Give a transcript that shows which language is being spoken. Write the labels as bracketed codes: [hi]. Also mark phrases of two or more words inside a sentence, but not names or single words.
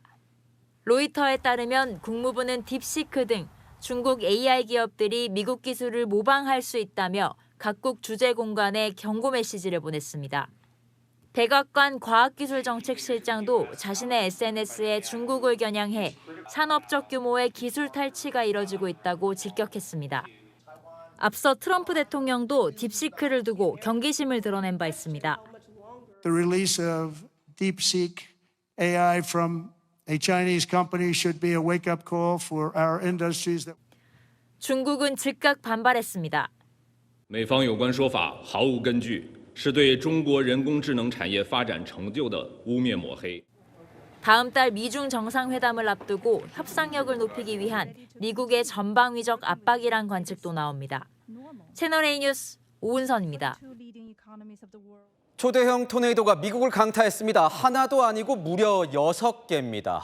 [ko] 로이터에 따르면 국무부는 딥시크 등 중국 AI 기업들이 미국 기술을 모방할 수 있다며 각국 주재 공간에 경고 메시지를 보냈습니다. 백악관 과학기술정책실장도 자신의 SNS에 중국을 겨냥해 산업적 규모의 기술 탈취가 이뤄지고 있다고 직격했습니다. 앞서 트럼프 대통령도 딥시크를 두고 경계심을 드러낸 바 있습니다. [en] The release of DeepSeek AI from a Chinese company should be a wake-up call for our industries. [ko] 중국은 즉각 반발했습니다. [zh] 美方有关说法毫无根据，是对中国人工智能产业发展成就的污蔑抹黑。 [ko] 다음 달 미중 정상회담을 앞두고 협상력을 높이기 위한 미국의 전방위적 압박이란 관측도 나옵니다. 채널A 뉴스 오은선입니다. 초대형 토네이도가 미국을 강타했습니다. 하나도 아니고 무려 6개입니다.